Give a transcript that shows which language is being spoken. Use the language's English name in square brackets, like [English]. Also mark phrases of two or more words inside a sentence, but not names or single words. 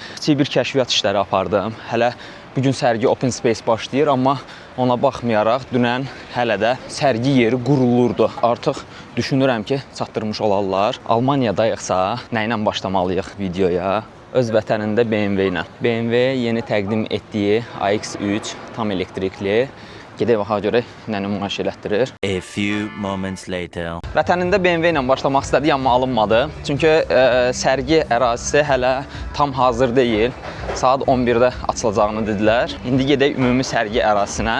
[Azerbaijani] Kiçik bir kəşfiyyat işləri apardım. Hələ bugün sərgi Open Space başlayır, amma ona baxmayaraq dünən hələ də sərgi yeri qurulurdu. Artıq düşünürəm ki, çatdırmış olarlar. Almaniyadayıqsa, nə ilə başlamalıyıq videoya? Öz vətənində BMW ilə. BMW yeni təqdim etdiyi AX3 tam elektrikli. Gedək vaxa görə nə nümayiş elətdirir. [English] A few moments later. [Azerbaijani] Vətənində BMW ilə başlamaq istədik, amma alınmadı. Çünki sərgi ərazisi hələ tam hazır deyil. Saat 11-də açılacağını dedilər. İndi gedək ümumi sərgi ərazisinə.